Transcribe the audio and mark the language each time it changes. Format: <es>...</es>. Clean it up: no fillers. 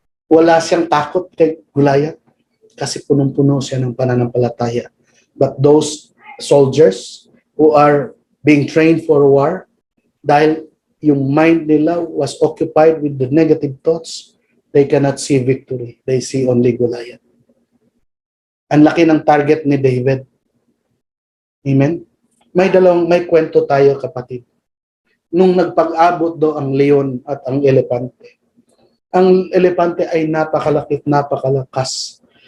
<tl>Wala siyang takot kay Goliath kasi punong-puno siya ng pananampalataya.</tl> <en>But those soldiers who are being trained for war,</en> <tl>dahil yung mind nila</tl> <en>was occupied with the negative thoughts, they cannot see victory. They see only Goliath.</en> <tl>Ang laki ng target ni David. Amen? May kwento tayo, kapatid. Nung nagpag-abot do ang leon at ang elepante ay napakalaki at napakalakas.</tl>